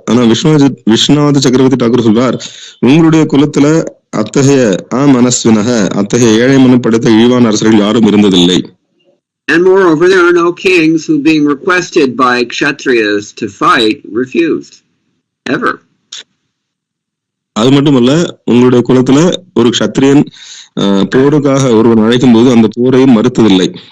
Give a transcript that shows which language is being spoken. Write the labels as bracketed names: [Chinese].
[Tamil] ஆனா விஸ்வநாத சக்கரவர்த்தி டாக்கூர் சொல்றார், உங்களுடைய குலத்துல அத்தகைய அமனஸ்வினக, அத்தகைய ஏழை மனம் படைத்த இழிவான அரசர்கள் யாரும் இருந்ததில்லை. [English] And moreover, there are no kings who being requested by kshatriyas to fight refused. Ever. [Tamil] அது மட்டுமல்ல, உங்களுடைய குலத்துல ஒரு க்ஷத்ரியன் போருக்காக ஒருவன் அழைக்கும் போது அந்த போரையும் மறுத்ததில்லை.